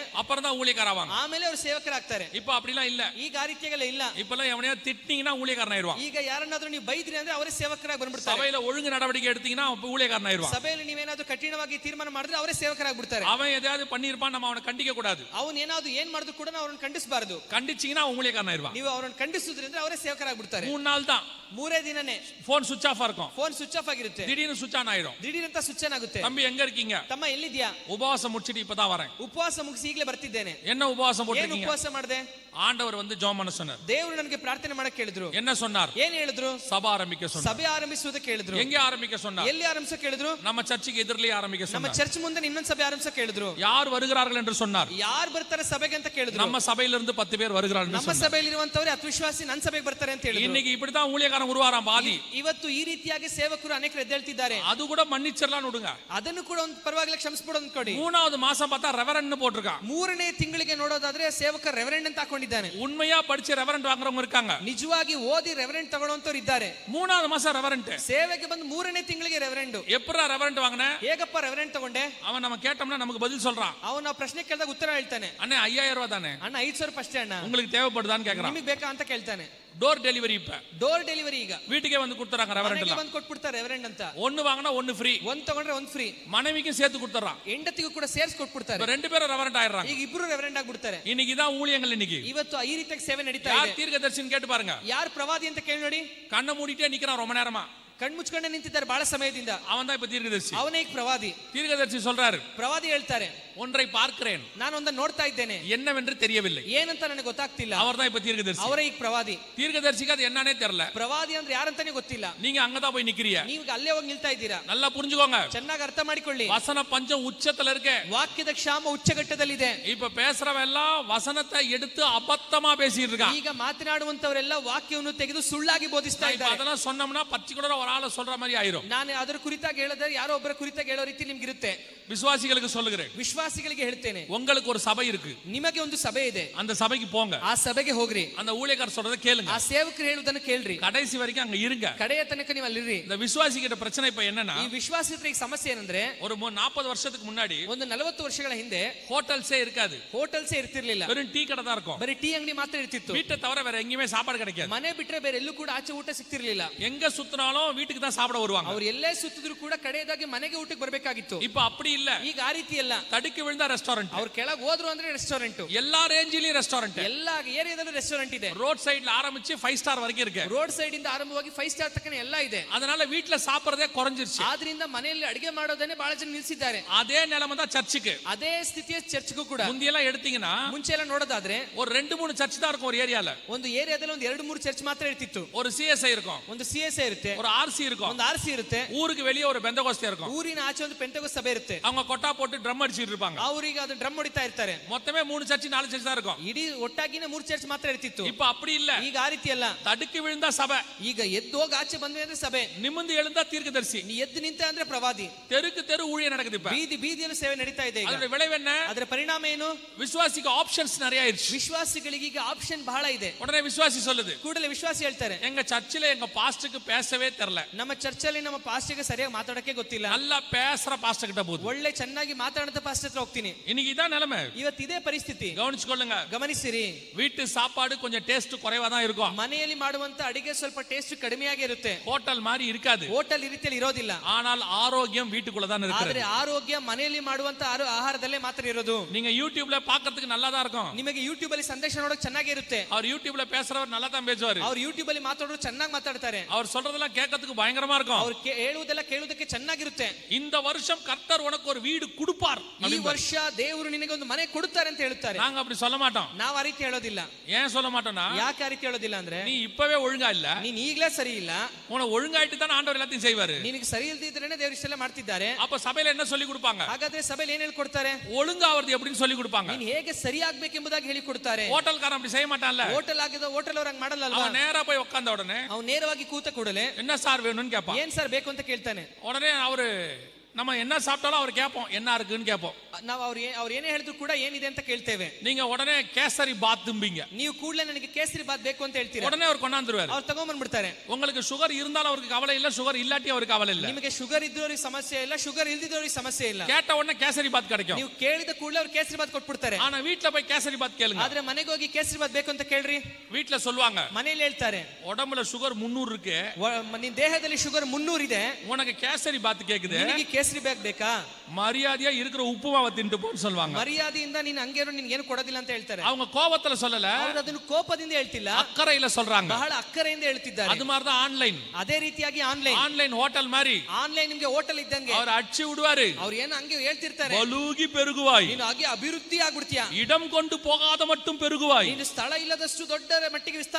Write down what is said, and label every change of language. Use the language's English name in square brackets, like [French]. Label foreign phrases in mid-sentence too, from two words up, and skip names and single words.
[Tamil] அப்புறம் தான் ஊழியக்காரர் ஆவாங்க. [Kannada] ಆಮೇಲೆ ಅವರು ಸೇವಕರಾಗ್ತಾರೆ. [Tamil] இப்ப அப்படிலாம் இல்ல. [Kannada] ಈಗ ಆ ರೀತಿಯಾಗೆಲ್ಲ ಇಲ್ಲ. [Tamil] இப்பெல்லாம் எவனையா திட்டினீங்கன்னா ஊழியக்காரன் ஆயிடுவான். [Kannada] ಈಗ ಯಾರನ್ನಾದ್ರೂ ನೀವು ಬೈದ್ರಿ ಅಂದ್ರೆ ಅವರೇ ಸೇವಕರಾಗಿ ಬಂದ್ಬಿಡ್ತಾರೆ. [Tamil] சபையில ஒழுங்கு நடவடிக்கை எடுத்தீங்கன்னா அவன் ஊழியக்காரன் ஆயிடுவான். [Kannada] ಸಭೆಯಲ್ಲಿ ನೀವೇನಾದ್ರೂ ಕಠಿಣವಾಗಿ ತೀರ್ಮಾನ ಮಾಡಿದ್ರೆ ಅವರೇ ಸೇವಕರಾಗ್ಬಿಡ್ತಾರೆ. [Tamil] அவன் எதையாவது பண்ணிருப்பான், நம்ம அவனை கண்டிக்க கூடாது. [Kannada] ಅವನು ಏನಾದ್ರು ಏನ್ ಮಾಡಿದ್ರು ಕೂಡ ನಾವು ಅವ್ರನ್ನ ಖಂಡಿಸಬಾರದು. [Tamil] கண்டிச்சீங்கன்னா அவன் ஊழியக்காரன் ஆயிடுவான். [Kannada] ನೀವು ಅವ್ರನ್ನ ಖಂಡಿಸುದ್ರಿಂದ ಅವರೇ ಸೇವಕರಾಗ್ಬಿಡ್ತಾರೆ. [Tamil] 3 நாள் தான், [Kannada] 3 ದಿನನೇ [English] phone switch off [Tamil] இருக்கும், [English] phone switch off [Kannada] ಆಗಿರುತ್ತೆ, [Tamil] திடீர்னு [English] switch on [Tamil] ஆயிடும். [Kannada] ದಿಢೀರಂತ [English] switch on [Kannada] ಆಗುತ್ತೆ. [Tamil] தம்பி எங்க இருக்கீங்க? [Kannada] ತಮ್ಮ ಎಲ್ಲಿದ್ಯಾ? [Tamil] உபவாசம் முடிச்சிட்டு இப்பதான் வரேன். [Kannada] ಉಪವಾಸ ಮುಗಿಸಿ ಈಗಲೇ ಬರ್ತಿದ್ದೇನೆ. [Tamil] என்ன உபவாசம் [Kannada] ಏನು [Tamil] போட்டுருக்கீங்க? [Kannada] ಉಪವಾಸ ಮಾಡಿದೆ? [Tamil] ஆண்டவர் வந்து ஜெபம் பண்ண சொன்னார். [Kannada] ದೇವರು ನನಗೆ ಪ್ರಾರ್ಥನೆ ಮಾಡಕ್ಕೆ ಹೇಳಿದ್ರು. [Tamil] என்ன சொன்னார்? [Kannada] ಏನ್ ಹೇಳಿದ್ರು? [Tamil] சபை ஆரம்பிக்க சொன்னார். [Kannada] ಸಭೆ ಆರಂಭಿಸುವುದಕ್ಕೆ ಹೇಳಿದ್ರು. [Tamil] எங்க ஆரம்பிக்க சொன்னார்? [Kannada] ಎಲ್ಲಿ ಆರಂಭಿಸಕ್ಕೆ ಹೇಳಿದ್ರು? [Tamil] நம்ம சர்ச்சுக்கு எதிரிலே ஆரம்பிக்க [Kannada] ನಮ್ಮ [Tamil] சொன்னார். [Kannada] ಚರ್ಚ್ ಮುಂದೆ ಇನ್ನೊಂದು ಸಭೆ ಆರಂಭಿಸಕ್ಕೆ ಹೇಳಿದ್ರು. [Tamil] யார் வருகிறார்கள் என்று சொன்னார். [Kannada] ಯಾರು ಬರ್ತಾರೆ ಸಭೆಗೆ ಅಂತ ಕೇಳಿದ್ರು. [Tamil] நம்ம சபையிலிருந்து 10 பேர் வருகிறார்கள் என்று [Kannada] ನಮ್ಮ [Tamil] சொன்னார். [Kannada] ಸಭೆಯಲ್ಲಿ ಇರುವಂತವರೇ ಅವಿಶ್ವಾಸಿ ನನ್ನ ಸಭೆಗೆ ಬರ್ತಾರೆ ಅಂತ ಹೇಳಿದ್ರು. [Tamil] இன்னைக்கு இப்படிதான் ஊழியக்காரன் உருவாராம் பாதி. [Kannada] ಇವತ್ತು ಈ ರೀತಿಯಾಗಿ ಸೇವಕರು ಅನೇಕರು ಎದ್ದೇಳ್ತಿದ್ದಾರೆ. [Tamil] அது கூட மன்னிச்சிரலாம் விடுங்க. [Kannada] ಅದನ್ನು ಕೂಡ ಒಂದು ಪರವಾಗಿಲ್ಲ ಕ್ಷಮಿಸಬಹುದು ಅಂದ್ಕೊಡಿ. [Tamil] 3வது ಮಾಸம் பார்த்தா ரெவரண்ட் போட்டிருக்கான். [Kannada] 3ನೇ ತಿಂಗಳಿಗೆ ನೋಡೋದಾದ್ರೆ ಸೇವಕ ರೆವರೆಂಡ್ ಅಂತ ಹಾಕೊಂಡಿದ್ದಾನೆ. [Tamil] உண்மையா படிச்ச ரெவரண்ட் வாங்குறவங்க இருக்காங்க. [Kannada] ನಿಜವಾಗಿ ಓದಿ ರೆವರೆಂಡ್ ತಗೊಳ್ಳೋಂತವ್ರು ಇದ್ದಾರೆ. [Tamil] 3வது மாசம் ரெவரண்ட் [Kannada] ಸೇವೆಗೆ ಬಂದು 3ನೇ ತಿಂಗಳಿಗೆ ರೆವರೆಂಡ್. [Tamil] எப்பறா ரெவரண்ட் வாங்குன? [Kannada] ಹೇಗಪ್ಪ ರೆವರೆಂಡ್ ತಗೊಂಡೆ? [Tamil] அவன் நம்ம கேட்டோம்னா நமக்கு பதில் சொல்றான். [Kannada] ಅವನು ನಾವು ಪ್ರಶ್ನೆ ಕೇಳಿದಾಗ ಉತ್ತರ ಹೇಳ್ತಾನೆ. [Tamil] அண்ணே 5000 ரூபாய் தானே? [Kannada] ಅಣ್ಣ 5,000 ರೂಪಾಯಿ ಅಷ್ಟೇ ಅಣ್ಣ. [Tamil] உங்களுக்கு தேவைப்படுதான்னு கேக்குறான். [Kannada] ನಿಮಗೆ ಬೇಕಾ ಅಂತ ಕೇಳ್ತಾನೆ. [English] door delivery. [Tamil] இப்ப [English] door delivery [Kannada] ಈಗ [Tamil] வீட்டுக்கே வந்து கொடுத்துறாங்க ரெவரண்ட் எல்லாம். [Kannada] ಬಂದು ಕೊಟ್ಬಿಡ್ತಾರೆ ರೆವರೆಂಡ್ ಅಂತ. [Tamil] ஒன்னு வாங்குனா ஒன்னு ஃப்ரீ. [Kannada] ಒಂದು ತಗೊಂಡ್ರೆ ಒಂದು ಫ್ರೀ. [Tamil] மனைவிக்கும் சேர்த்து கொடுத்துறான். [Kannada] ಹೆಂಡತಿಗೂ ಕೂಡ ಸೇರಿಸಿ ಕೊಟ್ಬಿಡ್ತಾರೆ. [Tamil] இப்ப 2 பேரும் ரெவரண்ட் ஆயிடுறாங்க. [Kannada] ಈಗ ಇಬ್ರು ರೆವರೆಂಡ್ ಆಗ್ಬಿಡ್ತಾರೆ. [Tamil] இன்னைக்கு தான் ஊழியங்கள். இன்னைக்கு [Kannada] ಇವತ್ತು ಈ ರೀತಿಯಾಗಿ ಸೇವೆ ನಡೀತಾ [Tamil] யார் [Kannada] ಇದೆ. [Tamil] தீர்க்கதரிசின்னு கேட்டு பாருங்க. [Kannada] ಯಾರು ಪ್ರವಾದಿ ಅಂತ ಕೇಳಿ ನೋಡಿ. [Tamil] கண்ணை மூடிட்டே நிக்கிறான் ரொம்ப நேரமா. [Kannada] ಕಣ್ಮುಚ್ಕೊಂಡೆ ನಿಂತಿದ್ದಾರೆ ಬಹಳ ಸಮಯದಿಂದ. [Tamil] அவன் தான் இப்ப தீர்க்கதரிசி. [Kannada] ಅವನೇ ಈಗ ಪ್ರವಾದಿ. [Tamil] தீர்க்கதரிசி சொல்றாரு, [Kannada] ಪ್ರವಾದಿ ಹೇಳ್ತಾರೆ, [Tamil] ஒன்றை பார்க்கிறேன், [Kannada] ನಾನು ಒಂದನ್ನು ನೋಡ್ತಾ ಇದ್ದೇನೆ, [Tamil] என்னவென்று தெரியவில்லை. [Kannada] ಏನಂತ ನನಗೆ ಗೊತ್ತಾಗ್ತಿಲ್ಲ. [Tamil] அவர் தான் இப்ப தீர்க்கதரிசி. [Kannada] ಅವರೇ ಈಗ ಪ್ರವಾದಿ. [Tamil] தீர்க்கதரிசிக்கு அது என்னன்னே தெரியல. [Kannada] ಪ್ರವಾದಿ ಅಂದ್ರೆ ಯಾರಂತಾನೆ ಗೊತ್ತಿಲ್ಲ. [Tamil] நீங்க அங்கதான் போய் நிக்கிறீங்க. [Kannada] ನೀವು ಅಲ್ಲೇ ಹೋಗಿ ನಿಲ್ತಾ ಇದ್ದೀರಾ. [Tamil] நல்லா புரிஞ்சுக்கோங்க, [Kannada] ಚೆನ್ನಾಗಿ ಅರ್ಥ ಮಾಡಿಕೊಳ್ಳಿ. [Tamil] வசன பஞ்சம் உச்சத்துல இருக்கு. [Kannada] ವಾಕ್ಯದ ಕ್ಷಾಮ ಉಚ್ಚಘಟ್ಟದಲ್ಲಿದೆ. [Tamil] இப்ப பேசுறவன் எல்லாம் வசனத்தை எடுத்து அபத்தமா பேசிட்டு இருக்கான். [Kannada] ಈಗ ಮಾತನಾಡುವಂತವರೆಲ್ಲ ವಾಕ್ಯವನ್ನು ತೆಗೆದು ಸುಳ್ಳಾಗಿ ಬೋಧಿಸ್ತಾ ಇದ್ದಾರೆ. [Tamil] அதெல்லாம் சொன்னோம்னா பர்టిక్యులர் ஒரு ஆளை சொல்ற மாதிரி ஆயிரும். [Kannada] ನಾನು ಅದರ ಕುರಿತಾಗಿ ಹೇಳಿದ್ರೆ ಯಾರೋ ಒಬ್ಬರ ಕುರಿತಾಗಿ ಹೇಳೋ ರೀತಿ ನಿಮ್ಗೆ ಇರುತ್ತೆ. [Tamil] விசுவாசிகளுக்கு சொல்லுகிறேன், [Kannada] ವಿಶ್ವಾಸಿಗಳಿಗೆ ಹೇಳ್ತೇನೆ, [Tamil] உங்களுக்கு ஒரு சபை இருக்கு, [Kannada] ನಿಮಗೆ ಒಂದು ಸಭೆ ಇದೆ, [Tamil] அந்த சபைக்கு போங்க, [Kannada] ಆ ಸಭೆಗೆ ಹೋಗ್ರಿ, [Tamil] அந்த ஊழியக்காரர் சொல்றதை கேளுங்க, [Kannada] ಆ ಸೇವಕರು ಹೇಳುವುದನ್ನು ಕೇಳ್ರಿ, [Tamil] கடைசி வரைக்கும் அங்க இருங்க. [Kannada] ಕಡೆಯ ತನಕ ನೀವು ಅಲ್ಲಿರ್ರಿ. [Tamil] இந்த விசுவாசிகிட்ட பிரச்சனை இப்ப என்னன்னா, [Kannada] ಈ ವಿಶ್ವಾಸಿಗಳ ಸಮಸ್ಯೆ ಏನಂದ್ರೆ, [Tamil] ஒரு 40 வருஷத்துக்கு முன்னாடி [Kannada] ಒಂದು 40 ವರ್ಷಗಳ ಹಿಂದೆ [Tamil] ஹோட்டல்ஸே இருக்காது, [Kannada] ಹೋಟೆಲ್ಸೇ ಇರ್ತಿರ್ಲಿಲ್ಲ, [Tamil] வெறும் டீ கடை தான் இருக்கும், [Kannada] ಬರೀ ಟೀ ಅಂಗಡಿ ಮಾತ್ರ ಇರ್ತಿತ್ತು. [Tamil] வீட்டை தவிர வேற எங்கேயுமே சாப்பாடு கிடைக்காது. [Kannada] ಮನೆ ಬಿಟ್ರೆ ಬೇರೆ ಎಲ್ಲೂ ಕೂಡ ಆಚೆ ಊಟ ಸಿಗ್ತಿರ್ಲಿಲ್ಲ. [Tamil] எங்க சுத்தினாலும் வீட்டுக்கு தான் சாப்பிட வருவாங்க. [Kannada] ಅವ್ರು ಎಲ್ಲೇ ಸುತ್ತಿದ್ರು ಕೂಡ ಕಡೆಯದಾಗಿ ಮನೆಗೆ ಊಟಕ್ಕೆ ಬರಬೇಕಾಗಿತ್ತು. [Tamil] இப்ப அப்படி இல்ல, [Kannada] ಈಗ ಆ ರೀತಿ ಅಲ್ಲ. [Tamil] தடுக்கி விழுந்தா ரெஸ்டாரண்ட், [Kannada] ಅವ್ರು ಕೆಳಗೆ ಹೋದ್ರು ಅಂದ್ರೆ ರೆಸ್ಟೋರೆಂಟ್, [Tamil] எல்லா ரேஞ்சிலயும் ரெஸ்டாரண்ட், [Kannada] ಎಲ್ಲಾ ಏರಿಯಾದಲ್ಲೂ ರೆಸ್ಟೋರೆಂಟ್ ಇದೆ. [English] road side [Tamil] ஆரம்பிச்சு 5 ஸ்டார் வரைக்கும் இருக்கு. [English] road side [Kannada] ಇಂದ ಆರಂಭವಾಗಿ 5 ಸ್ಟಾರ್ ತನಕ ಎಲ್ಲ ಇದೆ. [Tamil] அதனால வீட்ல சாப்பிடுறதே குறைஞ்சிருச்சு. [Kannada] ಆದ್ರಿಂದ ಮನೆಯಲ್ಲಿ ಅಡಿಗೆ ಮಾಡೋದನ್ನೇ ಬಹಳ ಜನ ನಿಲ್ಸಿದ್ದಾರೆ. [Tamil] அதே நிலைமை தான் சர்ச்சுக்கு. [Kannada] ಅದೇ ಸ್ಥಿತಿಯ ಚರ್ಚ್ಗೂ ಕೂಡ. [Tamil] முந்தியெல்லாம் எடுத்தீங்கன்னா [Kannada] ಮುಂಚೆ ಎಲ್ಲ ನೋಡೋದಾದ್ರೆ [Tamil] ஒரு 2-3 சர்ச் தான் இருக்கும் ஒரு ஏரியால. [Kannada] ಒಂದು ಏರಿಯಾದಲ್ಲಿ ಒಂದು 2-3 ಚರ್ಚ್ ಮಾತ್ರ ಇರ್ತಿತ್ತು. [Tamil] ஒரு சிஎஸ்ஐ இருக்கும், [Kannada] ಒಂದು ಸಿಎಸ್ಐ ಇರುತ್ತೆ, [Tamil] ஒரு ஆர்சி இருக்கும், [Kannada] ಒಂದು ಆರ್ಸಿ ಇರುತ್ತೆ, [Tamil] ஊருக்கு வெளியே ஒரு பெந்தகோஸ்தே இருக்கும், [Kannada] ಊರಿನ ಆಚೆ ಒಂದು ಪೆಂಟೆಕೋಸ್ ಸಭೆ ಇರುತ್ತೆ. [Tamil] அவங்க கொட்டா போட்டு ட்ரம் அடிச்சிட்டு இருப்பாங்க. [Kannada] ಅವರಿಗೆ ಅದು ಡ್ರಮ್ ಹೊಡಿತಾ ಇರ್ತಾರೆ. [Tamil] மொத்தமே 3 சர்ச் 4 சர்ச் தான் இருக்கும். [Kannada] ಇಡೀ ಒಟ್ಟಾಗಿನ 3 ಚರ್ಚ್ ಮಾತ್ರ ಇರ್ತಿತ್ತು. [Tamil] இப்ப அப்படி இல்ல, [Kannada] ಈಗ ಆ ರೀತಿ ಅಲ್ಲ. [Tamil] தடுக்கி விழுந்தா சபை, [Kannada] ಈಗ ಎದ್ದು ಹೋಗಿ ಆಚೆ ಬಂದ್ರೆ ಅಂದ್ರೆ ಸಭೆ, [Tamil] நிமிர்ந்து எழுந்தா தீர்க்கதரிசி, [Kannada] ನೀ ಎದ್ದು ನಿಂತ ಅಂದ್ರೆ ಪ್ರವಾದಿ. [Tamil] தெருக்கு தெரு ஊழியம் நடக்குது. இப்ப [Kannada] ಬೀದಿ ಬೀದಿಯಲ್ಲಿ ಸೇವೆ ನಡೀತಾ ಇದೆ. ಈಗ [Tamil] அதோட விளைவு என்ன? [Kannada] ಅದರ ಪರಿಣಾಮ ಏನು? [Tamil] விசுவாசிக்கு ஆப்ஷன்ஸ் நிறைய ஆயிருச்சு. [Kannada] ವಿಶ್ವಾಸಿಗಳಿಗೆ ಈಗ ಆಪ್ಷನ್ ಬಹಳ ಇದೆ. [Tamil] உடனே விசுவாசி சொல்லுது, [Kannada] ಕೂಡಲೇ ವಿಶ್ವಾಸಿ ಹೇಳ್ತಾರೆ, [Tamil] எங்க சர்ச்சில எங்க பாஸ்டருக்கு பேசவே தெரியல, [Kannada] ನಮ್ಮ ಚರ್ಚಲ್ಲಿ ನಮ್ಮ ಪಾಸ್ಟರ್ಗೆ ಸರಿಯಾಗಿ ಮಾತಾಡಕ್ಕೆ ಗೊತ್ತಿಲ್ಲ, [Tamil] நல்லா பேசுற பாஸ்டர் கிட்ட போகுது, [Kannada] ಒಳ್ಳೆ ಚೆನ್ನಾಗಿ ಮಾತಾಡದ ಪಾಸ್ಟರ್ ಹತ್ರ ಹೋಗ್ತೀನಿ. [Tamil] இன்னைக்கு இதான் நிலைமை. [Kannada] ಇವತ್ತು ಇದೇ ಪರಿಸ್ಥಿತಿ. [Tamil] கவனிச்சுக்கொள்ளுங்க, [Kannada] ಗಮನಿಸಿರಿ. [Tamil] வீட்டு சாப்பாடு கொஞ்சம் டேஸ்ட் குறைவா தான் இருக்கும். [Kannada] ಮನೆಯಲ್ಲಿ ಮಾಡುವಂತ ಅಡಿಗೆ ಸ್ವಲ್ಪ ಟೇಸ್ಟ್ ಕಡಿಮೆಯಾಗಿ ಇರುತ್ತೆ, [Tamil] ஹோட்டல் மாதிரி இருக்காது. [Kannada] ಹೋಟೆಲ್ ಈ ರೀತಿಯಲ್ಲಿ ಇರೋದಿಲ್ಲ. [Tamil] ஆனால் ஆரோக்கியம் வீட்டுக்குள்ள தான் [Kannada] ಆದ್ರೆ [Tamil] இருக்கு. [Kannada] ಆರೋಗ್ಯ ಮನೆಯಲ್ಲಿ ಮಾಡುವಂತ ಆಹಾರದಲ್ಲೇ ಮಾತ್ರ ಇರೋದು. [Tamil] நீங்க யூடியூப்ல பாக்கிறதுக்கு நல்லா தான் இருக்கும், [Kannada] ನಿಮಗೆ ಯೂಟ್ಯೂಬ್ ಅಲ್ಲಿ ಸಂದೇಶ ನೋಡೋಕೆ ಚೆನ್ನಾಗಿ ಇರುತ್ತೆ. [Tamil] அவர் யூடியூப்ல பேசுறவர் நல்லா தான் பேசுவாரு, [Kannada] ಅವ್ರು ಯೂಟ್ಯೂಬ್ ಅಲ್ಲಿ ಮಾತಾಡೋರು ಚೆನ್ನಾಗಿ ಮಾತಾಡ್ತಾರೆ, [Tamil] அவர் சொல்றதெல்லாம் கேட்கறதுக்கு பயங்கரமா இருக்கும், [Kannada] ಅವ್ರು ಹೇಳುವುದೆಲ್ಲ ಕೇಳುವುದಕ್ಕೆ ಚೆನ್ನಾಗಿರುತ್ತೆ. [Tamil] இந்த வருஷம் கர்த்தர் உனக்கு ஒரு வீடு கொடுப்பார், [Kannada] ಈ ವರ್ಷ ದೇವರು ನಿನಗೆ ಒಂದು ಮನೆ ಕೊಡುತ್ತಾರೆ ಅಂತ ಹೇಳ್ತಾರೆ. [Tamil] நாங்க அப்படி சொல்ல மாட்டோம். [Kannada] ನಾವು ಆ ರೀತಿ ಹೇಳೋದಿಲ್ಲ. [Tamil] ஏன் சொல்ல மாட்டோம்னா, [Kannada] ಯಾಕೆ ಆ ರೀತಿ ಹೇಳೋದಿಲ್ಲ ಅಂದ್ರೆ, [Tamil] நீ இப்பவே ஒழுங்கா இல்ல, [Kannada] ನೀನ್ ಈಗಲೇ ಸರಿ ಇಲ್ಲ, [Tamil] உன ஒழுங்காயிட்டு தான் ஆண்டவர் எல்லாத்தையும் செய்வாரு. [Kannada] ನಿನಗೆ ಸರಿ ಇಲ್ದಿದ್ರೇನೆ ದೇವರು ಇಷ್ಟೆಲ್ಲ ಮಾಡ್ತಿದ್ದಾರೆ. [Tamil] அப்ப ಸಭையில என்ன சொல்லி கொடுப்பாங்க? [Kannada] ಹಾಗಾದ್ರೆ ಸಭೆಯಲ್ಲಿ ಏನ್ ಹೇಳ್ಕೊಡ್ತಾರೆ? [Tamil] ஒழுங்காவது எப்படின்னு சொல்லி கொடுப்பாங்க. [Kannada] ನೀನ್ ಹೇಗೆ ಸರಿಯಾಗಬೇಕೆಂಬುದಾಗಿ ಹೇಳಿ ಕೊಡ್ತಾರೆ. [Tamil] ஹோட்டல்காரன் அப்படி செய்ய மாட்டான்ல. [Kannada] ಹೋಟೆಲ್ ಆಗಿದ ಹೋಟೆಲ್ ಅವ್ರು ಹಂಗ್ ಮಾಡಲ್ಲ ಅಲ್ವಾ? [Tamil] அவன் நேரா போய் உட்கார்ந்த உடனே [Kannada] ಅವ್ನು ನೇರವಾಗಿ ಕೂತ ಕೂಡಲೇ [Tamil] என்ன சார் வேணும்னு கேட்பான். [Kannada] ಏನ್ ಸರ್ ಬೇಕು ಅಂತ ಕೇಳ್ತಾನೆ. [Tamil] உடனே அவரு நம்ம என்ன சாப்பிட்டாலும் அவர் கேட்போம், என்ன இருக்குன்னு கேட்போம். [Kannada] ನಾವು ಅವ್ರು ಏನೇ ಹೇಳಿದ್ರು ಕೂಡ ಏನಿದೆ ಅಂತ ಕೇಳ್ತೇವೆ. [Tamil] நீங்க உடனே கேசரி பாத்தும்பீங்க, [Kannada] ನೀವು ಕೂಡಲೇ ನನಗೆ ಕೇಸರಿ ಬಾತ್ ಬೇಕು ಅಂತ ಹೇಳ್ತೀರಾ. [Tamil] உடனே அவர் கொண்டாந்துருவாரு. [Kannada] ಅವ್ರು ತಗೊಂಡ್ಬಂದ್ಬಿಡ್ತಾರೆ. [Tamil] உங்களுக்கு சுகர் இருந்தாலும் அவருக்கு கவலை இல்ல, சுகர் இல்லாட்டி அவருக்கு கவலை இல்ல. [Kannada] ನಿಮಗೆ ಶುಗರ್ ಇದ್ದವರಿಗೆ ಸಮಸ್ಯೆ ಇಲ್ಲ, ಶುಗರ್ ಇಲ್ದಿದ್ದವರಿಗೆ ಸಮಸ್ಯೆ ಇಲ್ಲ. [Tamil] கேட்ட உடனே கேசரி பாத் கிடைக்கும். [Kannada] ನೀವು ಕೇಳಿದ ಕೂಡಲೇ ಅವ್ರು ಕೇಸರಿ ಬಾತ್ ಕೊಟ್ಬಿಡ್ತಾರೆ. [Tamil] ஆனா வீட்ல போய் கேசரி பாத் கேளுங்க. [Kannada] ಆದ್ರೆ ಮನೆಗೆ ಹೋಗಿ ಕೇಸರಿ ಬಾತ್ ಬೇಕು ಅಂತ ಕೇಳ್ರಿ. [Tamil] வீட்ல சொல்லுவாங்க, [Kannada] ಮನೆಯಲ್ಲಿ ಹೇಳ್ತಾರೆ, [Tamil] உடம்புல சுகர் 300 இருக்கு, [Kannada] ನಿನ್ ದೇಹದಲ್ಲಿ ಶುಗರ್ 300 ಇದೆ, [Tamil] உனக்கு கேசரி பாத் கேக்குது, [Kannada] ನಿನಗೆ ಕೇಸರಿ ಬಾತ್ ಬೇಕಾ? [Tamil] மரியாதையா இருக்கிற உப்புமாவை தின்ட்டு போன்னு சொல்லுவாங்க. [Kannada] ಮರ್ಯಾದೆಯಿಂದ ನೀನ್ ಹಂಗೇನು ನಿನ್ಗೆ ಏನು ಕೊಡೋದಿಲ್ಲ ಅಂತ ಹೇಳ್ತಾರೆ. [Tamil] அவங்க கோபத்துல சொல்லல, [Kannada] ಅವ್ರು ಅದನ್ನು ಕೋಪದಿಂದ ಹೇಳ್ತಿಲ್ಲ, [Tamil] அக்கறையில சொல்றாங்க. [Kannada] ಬಹಳ ಅಕ್ಕರೆಯಿಂದ ಹೇಳ್ತಿದ್ದಾರೆ. [Tamil] அது மாதிரி தான் ஆன்லைன். [Kannada] ಅದೇ ರೀತಿಯಾಗಿ [English] online hotel [Tamil] மாதிரி [Kannada] ಆನ್ಲೈನ್ ನಿಮ್ಗೆ ಹೋಟೆಲ್ ಇದ್ದಂಗೆ [Tamil] அவர் அடிச்சு விடுவாரு. [Kannada] ಅವ್ರು ಏನು ಹಂಗೆ ಹೇಳ್ತಿರ್ತಾರೆ, [Tamil] பலூகி பெருகுவாய், [Kannada] ನೀನು ಹಾಗೆ ಅಭಿವೃದ್ಧಿ ಆಗ್ಬಿಡ್ತೀಯ, [Tamil] இடம் கொண்டு போகாத மட்டும் பெருகுவாய், [Kannada] ನೀನು ಸ್ಥಳ ಇಲ್ಲದಷ್ಟು ದೊಡ್ಡ ಮಟ್ಟಿಗೆ ವಿಸ್ತಾರ